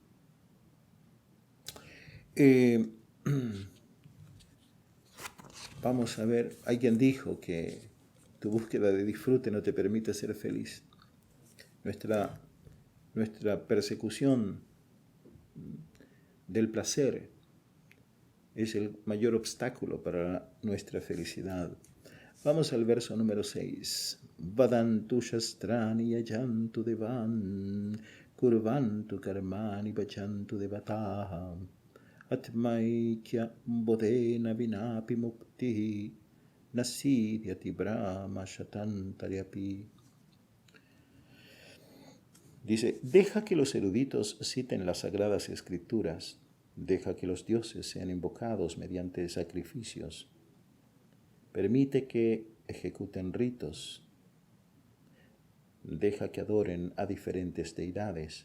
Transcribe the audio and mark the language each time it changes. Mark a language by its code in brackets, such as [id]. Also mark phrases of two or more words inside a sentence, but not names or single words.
[es] Vamos a ver, hay quien dijo que tu búsqueda de disfrute no te permite ser feliz. Nuestra persecución del placer es el mayor obstáculo para nuestra felicidad. Vamos al verso número 6. [sa] Vadantu shastrani yajantu devan, kurvantu karmani bhajantu devataha, atmaikya bodhena vinapi mukti, nasidyati brahma shatantaryapi. [es] Dice, deja que los eruditos citen las sagradas escrituras, deja que los dioses sean invocados mediante sacrificios, permite que ejecuten ritos, deja que adoren a diferentes deidades.